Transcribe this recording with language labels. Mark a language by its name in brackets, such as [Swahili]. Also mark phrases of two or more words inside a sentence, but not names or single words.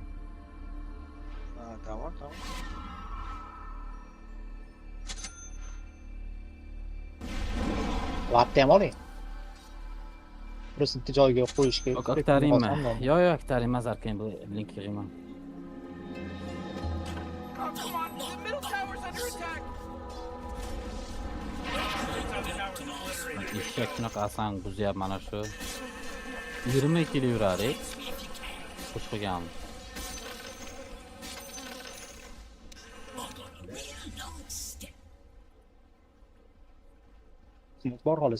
[Uzbek] Ha, tamam. Vaqtni ham oling. Bitta joyga qo'yishga. Aktaringmi? Yo'q, aktaring emas, arkan bu blink yig'man. [English] Oh, come on! The middle tower's under attack! [Uzbek] Eshak shunaqa asan buzyap mana shu. 20 kilo yuradi. Xush qilgan. Bor xolos.